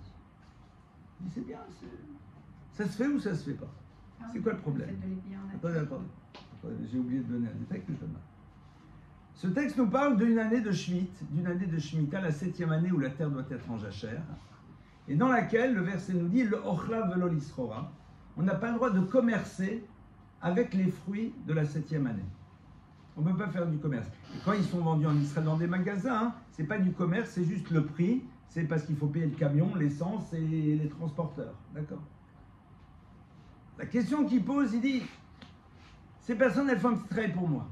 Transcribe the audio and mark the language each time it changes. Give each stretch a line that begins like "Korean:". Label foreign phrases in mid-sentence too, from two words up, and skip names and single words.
French: Il dit c'est bien, ça se fait ou ça se fait pas? C'est quoi le problème? Attendez. J'ai oublié de donner un détail que je donne là. Ce texte nous parle d'une année de Shemitah, d'une année de Shemitah, la 7e année où la terre doit être en jachère, et dans laquelle le verset nous dit
Hebrew: לאכלה ולא לסחורה.
French: On n'a pas le droit de commercer avec les fruits de la 7e année. On ne peut pas faire du commerce. Et quand ils sont vendus en Israël dans des magasins, c'est pas du commerce, c'est juste le prix. C'est parce qu'il faut payer le camion, l'essence et les transporteurs. D'accord? La question qu'il pose, il dit, ces personnes, elles font un petit travail pour moi.